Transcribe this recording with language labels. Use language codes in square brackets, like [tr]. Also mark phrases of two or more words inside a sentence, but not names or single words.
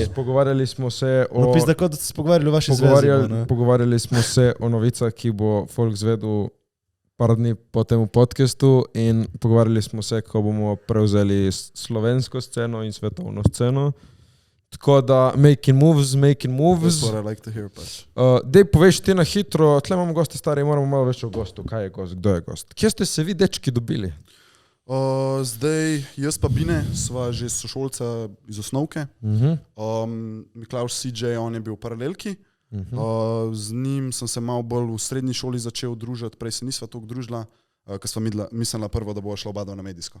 [sl] Ja, pogovarjali smo se o... No, pizda, kot da ste se pogovarjali o vaši zvezi. Pogovarjali smo se o novicah, ki bo folk zvedel par dni po temu podcastu in pogovarjali smo se, kako bomo prevzeli slovensko sceno in svetovno sceno. Tako da, [en] making moves. That's what I like to hear, [sl] pač. Dej, poveš ti na hitro, tle imamo goste stari, moramo malo več o gostu. Kaj je gost, kdo je gost? Kje ste se vi, dečki, dobili? Zdaj, jaz pa Bine, sva že sošolca iz osnovke. Miklaus CJ, on je bil v paralelki. Z njim sem se malo bolj v srednji šoli začel družiti, prej se nisva toliko družila, ker sva mislila prvo, da bo šla oba na medijsko.